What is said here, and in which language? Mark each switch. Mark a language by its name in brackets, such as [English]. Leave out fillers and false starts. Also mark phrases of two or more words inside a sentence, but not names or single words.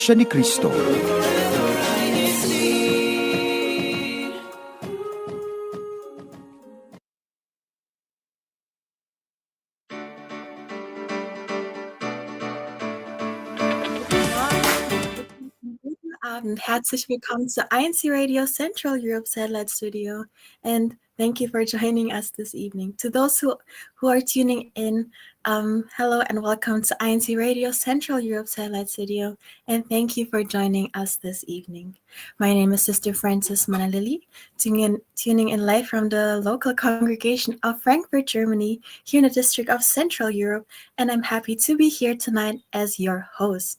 [Filipino] Siya ni Kristo. [German] Guten Abend, herzlich willkommen zu [English] INCRadio Central Europe Satellite Studio, and thank you for joining us this evening. To those who are tuning in, hello and welcome to INCRadio Central Europe Satellite Studio, and thank you for joining us this evening. My name is Sister Frances Manalili, tuning in live from the local congregation of Frankfurt, Germany, here in the district of Central Europe, and I'm happy to be here tonight as your host.